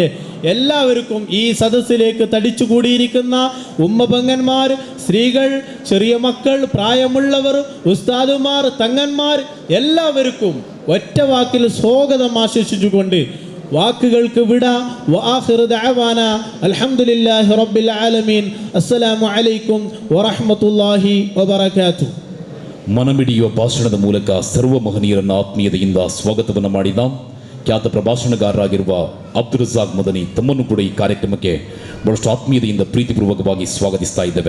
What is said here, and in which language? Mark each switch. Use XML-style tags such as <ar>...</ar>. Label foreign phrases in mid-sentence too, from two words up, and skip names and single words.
<ml>എല്ലാവർക്കും ഈ സദസ്സിലേക്ക് തടിച്ചുകൂടിയിരിക്കുന്ന ഉമ്മപെങ്ങന്മാർ, സ്ത്രീകൾ, ചെറിയ മക്കൾ, പ്രായമുള്ളവർ, ഉസ്താദുമാർ, തങ്ങന്മാർ എല്ലാവർക്കും ഒറ്റ വാക്കിൽ സ്വാഗതം ആശംസിച്ചുകൊണ്ട് വാക്കുകൾക്ക് വിട.</ml> <ar>وآخر دعوانا الحمد لله رب العالمين. السلام عليكم ورحمة الله وبركاته.</ar> <kn>ಮನಮಿಡಿಯುವ ಭಾಷಣದ ಮೂಲಕ ಸರ್ವ ಮಹನೀಯರನ್ನು ಆತ್ಮೀಯತೆಯಿಂದ ಸ್ವಾಗತವನ್ನು ಮಾಡಿದ ಖ್ಯಾತ ಪ್ರಭಾಷಣಗಾರರಾಗಿರುವ ಅಬ್ದುಲ್ ರಜಾಕ್ ಮದನಿ ತಮ್ಮನ್ನು ಕೂಡ ಈ ಕಾರ್ಯಕ್ರಮಕ್ಕೆ ಬಹಳಷ್ಟು ಆತ್ಮೀಯತೆಯಿಂದ ಪ್ರೀತಿಪೂರ್ವಕವಾಗಿ ಸ್ವಾಗತಿಸ್ತಾ ಇದ್ದೇವೆ.</kn>